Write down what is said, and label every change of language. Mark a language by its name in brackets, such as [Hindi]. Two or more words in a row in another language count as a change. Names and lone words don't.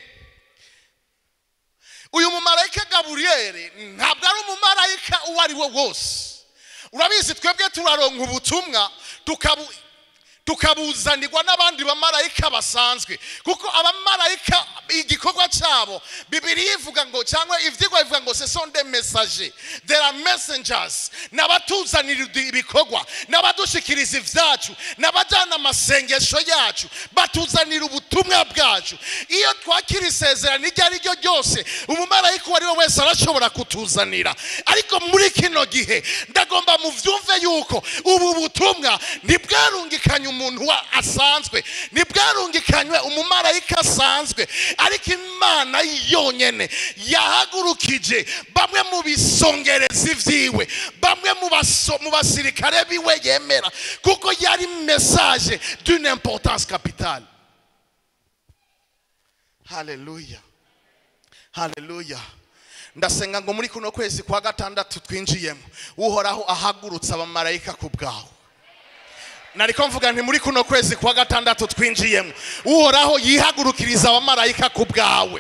[Rundi] Uyu mumarayika Gaburiyeli ntabwo ari umumarayika uwo ari we wose. Urabizi twebwe turaronka ubutumwa tukabuzanirwa n'abandi bamarayika basanzwe, kuko abamarayika igikorwa cyabo Bibiliya ivuga ngo, cyangwa ivyigwa ivuga ngo [French] ce sont des messagers, [English] they are messengers, [Rundi] nabatuzanira ibikorwa, nabadushikiriza ivyacu, nabajana amasengesho yacu, batuzanira ubutumwa bwacu. Iyo twakira isezerano iryo ari ryo ryose umumarayika wari we wese arashobora kutuzanira. Ariko muri kino gihe ndagomba muvyumve yuko ubu butumwa ntibwarungikanye umuntu asanzwe, ntibwarungikanywe umumarayika asanzwe, ariko Imana yonyene yahagurukije bamwe mu bisongerezi vyiwe, bamwe mu basirikare biwe yemera, kuko yari [French] message d'une importance capitale. [Rundi] Hallelujah, hallelujah. Ndasenga ngo muri kuno kwezi kwa gatandatu twinjiyemo uhoraho ahagurutsa abamarayika ku bwawe. Nariko mvuga nti muri kuno kwezi kwa gatandatu twinjiyemo uhoraho yihagurukiriza abamarayika ku bwawe.